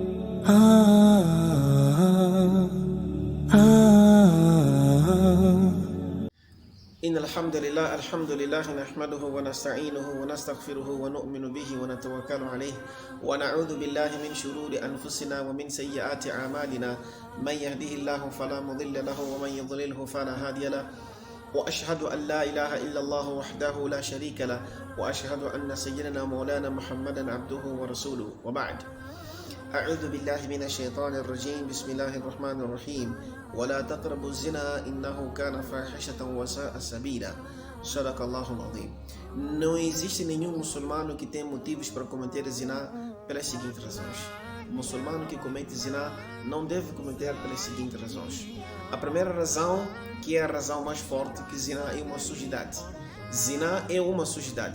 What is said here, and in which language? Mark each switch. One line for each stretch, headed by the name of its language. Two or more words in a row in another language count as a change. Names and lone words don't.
Arabic: إن الحمد لله نحمده ونستعينه ونستغفره ونؤمن به ونتوكل عليه ونعوذ بالله من شرور أنفسنا ومن سيئات أعمالنا من يهده الله فلا مضل له ومن يضلله فلا هادي له وأشهد أن لا إله إلا الله وحده لا شريك له وأشهد أن سيدنا مولانا محمدا عبده ورسوله وبعد. أعوذ بالله من الشيطان الرجيم. بسم الله الرحمن الرحيم. ولا تقربوا الزنا إنه كان فاحشة وساء سبيلا. صدق الله العظيم.
Portuguese: Não existe nenhum muçulmano que tem motivos para cometer zina pelas seguintes razões. O muçulmano que comete zina não deve cometer pelas seguintes razões. A primeira razão, que é a razão mais forte, que zina é uma sujidade. Zina é uma sujidade.